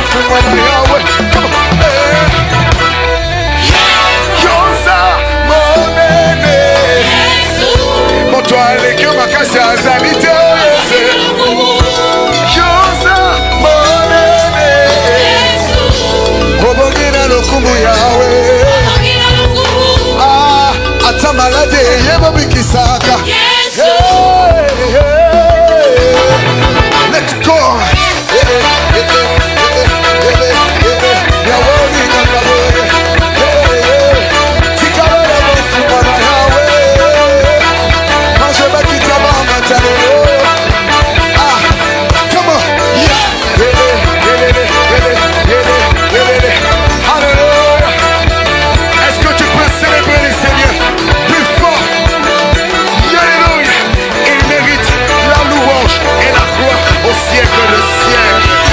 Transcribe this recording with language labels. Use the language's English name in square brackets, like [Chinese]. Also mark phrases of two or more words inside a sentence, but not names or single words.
[Lingala] mwana yawe. [English] Come on. [Lingala] Yoza monene moto aleki makasi azali te. Yoza monene kobongina lokumu yawe. Ata malade yebo bikisaka. [English] Let's go. Come on. Yes. Hallelujah. [French] Est-ce que tu peux célébrer le Seigneur plus fort? Alléluia. Il mérite la louange et la gloire au siècle de siècle.